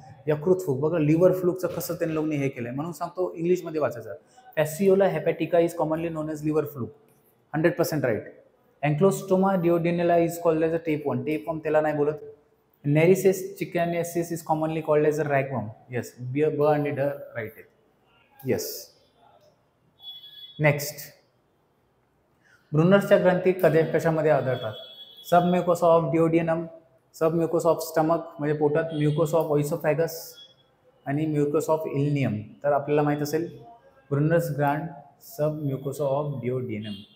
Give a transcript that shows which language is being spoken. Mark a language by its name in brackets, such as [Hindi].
[Marathi] यकृत फ्लूक बघा, लिव्हर फ्लूकचं कसं त्यांनी लोकांनी हे केलंय म्हणून सांगतो, इंग्लिशमध्ये वाचायचं. [English] Fasciola hepatica is commonly known as liver fluke. 100% right. Ancylostoma duodenale is called as a tapeworm. [Marathi] Tapeworm त्याला नाही बोलत. [English] Nereis chilkaensis is commonly called as a ragworm. [Marathi] Yes, ब आणि ड राईट आहे. येस. नेक्स्ट, ब्रुनर्सच्या ग्रंथी कशामध्ये आढळतात? [English] submucosa of duodenum, submucosa of stomach [Marathi] म्हणजे पोटात, [English] Mucosa of oesophagus आणि mucosa of ileum. [Marathi] तर आपल्याला माहीत असेल ब्रुनर्स ग्रँड सबम्युकोसा ऑफ डिओडियनम.